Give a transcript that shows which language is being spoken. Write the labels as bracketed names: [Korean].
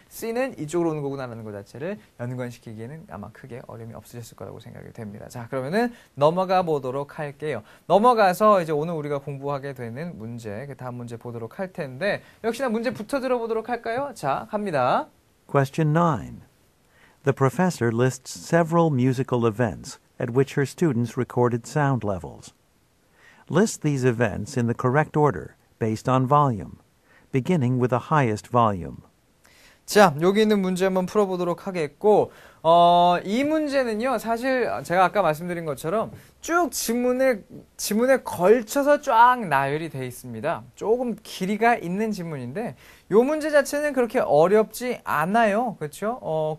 [Korean] C는 이쪽으로 오는 거구나라는 것 자체를 연관시키기에는 아마 크게 어려움이 없으셨을 거라고 생각이 됩니다. 자, 그러면은 넘어가 보도록 할게요. 넘어가서 이제 오늘 우리가 공부하게 되는 문제, 그 다음 문제 보도록 할 텐데 역시나 문제부터 들어보도록 할까요? 자, 갑니다. [English] Question 9. The professor lists several musical events at which her students recorded sound levels. List these events in the correct order based on volume, beginning with the highest volume. [Korean] 자, 여기 있는 문제 한번 풀어보도록 하겠고 이 문제는요, 사실 제가 아까 말씀드린 것처럼 쭉 지문에 걸쳐서 쫙 나열이 되어 있습니다. 조금 길이가 있는 지문인데 이 문제 자체는 그렇게 어렵지 않아요. 그렇죠?